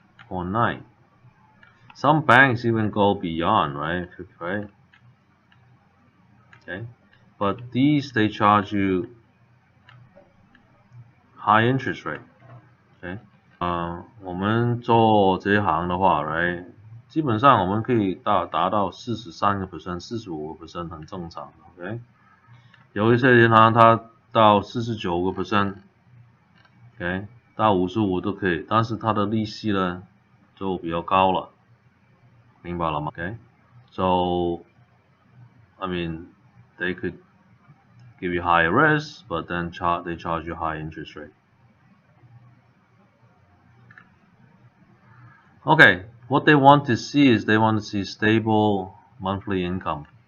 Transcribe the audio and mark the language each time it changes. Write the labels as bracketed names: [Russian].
[English] Or 9. Some banks even go beyond, right? Okay, but these they charge you high interest rate. [Chinese] Okay, 我们做这一行的话 ，right， 基本上我们可以达到43%、45% 很正常 ，OK。有一些银行它到49%， OK， 到55都可以，但是它的利息呢？就比较高了明白了吗 [English] ？Okay, so I mean they could give you higher risk, but then they charge you high interest rate. Okay, what they want to see is they want to see stable monthly income.